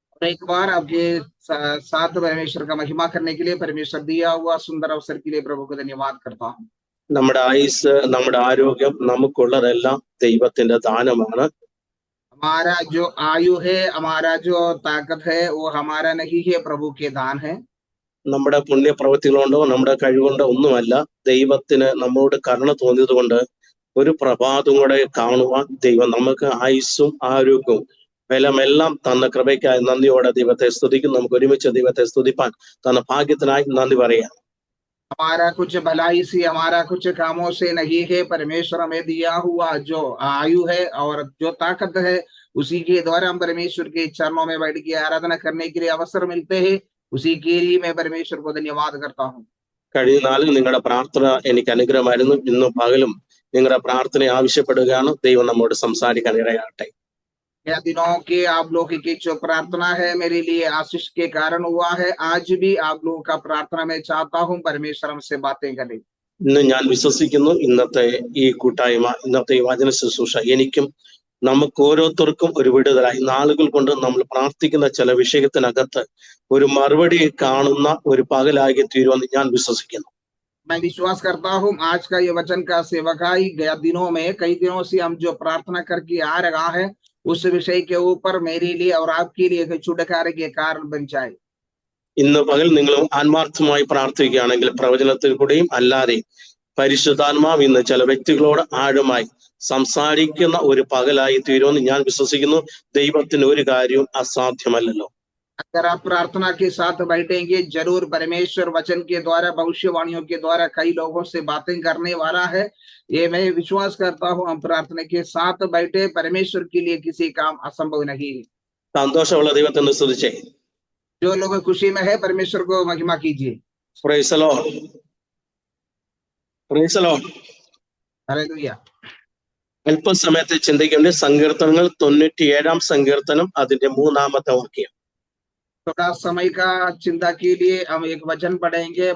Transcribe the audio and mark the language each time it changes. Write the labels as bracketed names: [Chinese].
[Hindi] एक बार आपके साथ परमेश्वर का महिमा करने के लिए परमेश्वर दिया हुआ सुंदर अवसर के लिए प्रभु को धन्यवाद करता हूँ। [Malayalam] നമ്മുടെ ആയുസ്, നമ്മുടെ ആരോഗ്യം, നമുക്കുള്ളതെല്ലാം ദൈവത്തിന്റെ ദാനമാണ്. [Hindi] हमारा जो आयु है, हमारा जो ताकत है, वो हमारा नहीं है, प्रभु के दान है. [Malayalam] നമ്മുടെ പുണ്യപ്രവൃത്തികൾ കൊണ്ടോ നമ്മുടെ കഴിവുകൊണ്ടോ ഒന്നുമല്ല, ദൈവത്തിന് നമ്മളോട് കരുണ തോന്നിയത് കൊണ്ട് ഒരു പ്രഭാതം കൂടെ കാണുവാൻ ദൈവം നമുക്ക് ആയുസ്സും ആരോഗ്യവും ബലമെല്ലാം തന്ന കൃപയ്ക്കായി നന്ദിയോടെ ദൈവത്തെ സ്തുതിക്കും. നമുക്ക് ഒരുമിച്ച് ദൈവത്തെ സ്തുതിപ്പാൻ തന്ന ഭാഗ്യത്തിനായി നന്ദി പറയാം. [Hindi] हमारा कुछ भलाई से, हमारा कुछ कामों से नहीं है, परमेश्वर हमें दिया हुआ जो आयु है और जो ताकत है, उसी के द्वारा हम परमेश्वर के चरणों में बैठ के आराधना करने के लिए अवसर मिलते हैं. उसी के लिए मैं परमेश्वर को धन्यवाद करता हूँ. [Malayalam] കഴിഞ്ഞ നാളിൽ നിങ്ങളുടെ പ്രാർത്ഥന എനിക്ക് അനുഗ്രഹമായിരുന്നു. ഇന്നും പകലും നിങ്ങളുടെ പ്രാർത്ഥന ആവശ്യപ്പെടുകയാണ്. ദൈവം നമ്മോട് സംസാരിക്കാൻ ഇടയാകട്ടെ. [Hindi] यह दिनों के आप लोगों की जो प्रार्थना है मेरे लिए आशीष के कारण हुआ है. आज भी आप लोगों का प्रार्थना मैं चाहता हूँ परमेश्वर हमसे बातें करे. [Malayalam] ഇന്ന് ഞാൻ വിശ്വസിക്കുന്നു ഇന്നത്തെ ഈ കൂട്ടായ്മ, ഇന്നത്തെ ഈ വചന ശുശ്രൂഷ എനിക്കും നമുക്ക് ഓരോരുത്തർക്കും ഒരു വിടുതലായി, നാളുകൾ കൊണ്ട് നമ്മൾ പ്രാർത്ഥിക്കുന്ന ചില വിഷയത്തിനകത്ത് ഒരു മറുപടി കാണുന്ന ഒരു പകലായി തീരുമെന്ന് ഞാൻ വിശ്വസിക്കുന്നു. [Hindi] मैं विश्वास करता हूँ आज का ये वचन का सेवकाई गया दिनों में कई दिनों से हम जो प्रार्थना करके आ रहा है उस विषय के ऊपर मेरे लिए और आपके लिए छुटकारे के कारण बन जाए. [Malayalam] ഇന്ന് പകൽ നിങ്ങൾ ആത്മാർത്ഥമായി പ്രാർത്ഥിക്കുകയാണെങ്കിൽ പ്രവചനത്തിൽ കൂടെയും അല്ലാതെയും പരിശുദ്ധാത്മാവ് ഇന്ന് ചില വ്യക്തികളോട് ആഴമായി സംസാരിക്കുന്ന ഒരു പകലായി തീരുമെന്ന് ഞാൻ വിശ്വസിക്കുന്നു. ദൈവത്തിന് ഒരു കാര്യവും അസാധ്യമല്ലല്ലോ. [Hindi] अगर आप प्रार्थना के साथ बैठेंगे जरूर परमेश्वर वचन के द्वारा, भविष्यवाणियों के द्वारा कई लोगों से बातें करने वाला है. ये मैं विश्वास करता हूँ. हम प्रार्थना के साथ बैठे, परमेश्वर के लिए किसी काम असंभव नहीं है. [Malayalam] സന്തോഷമുള്ള ദൈവത്തെ സ്തുതിച്ചേ. [Hindi] जो लोग खुशी में है परमेश्वर को महिमा कीजिए. [English] Praise the Lord. Praise the Lord. [Hindi] Hallelujah. [Malayalam] അല്പസമയത്തെ ചിന്തിക്കേണ്ട സങ്കീർത്തനങ്ങൾ 97-ാം സങ്കീർത്തനം അതിന്റെ 3-ാമത്തെ വാക്യം. [Hindi] थोड़ा समय का चिंता के लिए हम एक वचन पढ़ेंगे.